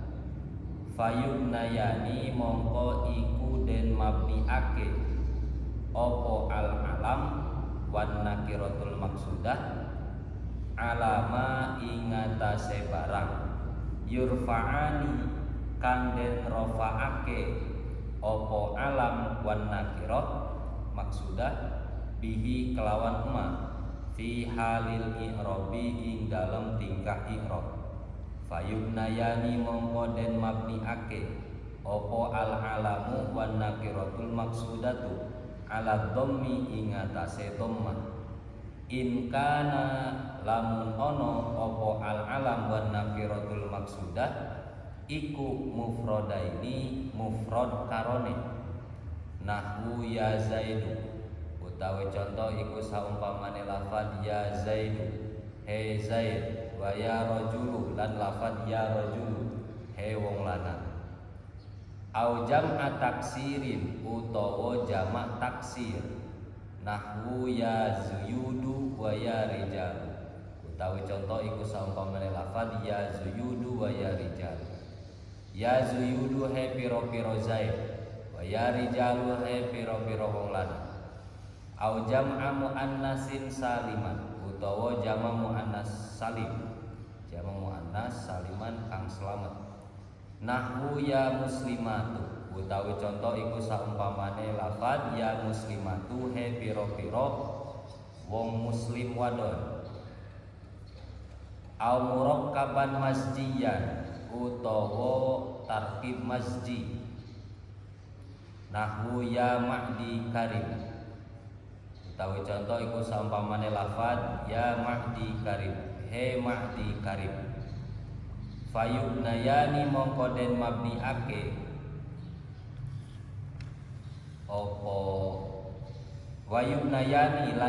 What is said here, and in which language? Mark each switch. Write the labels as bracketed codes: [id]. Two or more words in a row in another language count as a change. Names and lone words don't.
[ar] fayubnayani [jv] mongko iku den mabniake opo [ar] al alam wan nakiratul maksudah alama [jv] ingatase barang [ar] yurfa'ani [jv] kang den rofaake opo [ar] alam wan nakirah maksudah bihi kelawan ma fi halil i'rabi [jv] ing dalam tingkah [ar] i'rab. Fayubnayani [jv] mongko den mabniake opo [ar] al alamu wan nakiratul maksudatu ala dhammi [jv] ing atase dhammah. [ar] In kana [jv] lamun ono opo [ar] al alam wan nakiratul maksudah [jv] iku mufradaini mufrad karone [ar] nahwu ya zaidu [jv] utawi contoh iku saumpamane lafad [ar] ya zaidu [jv] he zaid [ar] wa ya rajulu [jv] lan lafad [ar] ya rajulu [jv] he wong lanang [ar] au jam'a taksirin [jv] utawa jamak taksir [ar] nahwu ya zuyudu wa ya rijal [jv] utawi contoh iku saumpamane lafad [ar] ya zuyudu wa ya rijal ya zuyudu [jv] he piro-piro zaid [ar] wa ya rijalu [jv] he piro-piro wong lanang [ar] au jam'a muannasin saliman [jv] utawa jama muannas salim jama muannas saliman kang selamat [ar] nahwu ya muslimatu [jv] utawi contoh iku saumpamane lafad [ar] ya muslimatu [jv] he piro-piro wong muslim wadon [ar] au murakkaban masjiyan [jv] utawa tarkib masjid [ar] nahwu ya mahdi karim [jv] utawi contoh iku saumpamane lafad ya mahdi karim he mahdi karim fayubnayani mongko den mabniake opo wayubnayani lan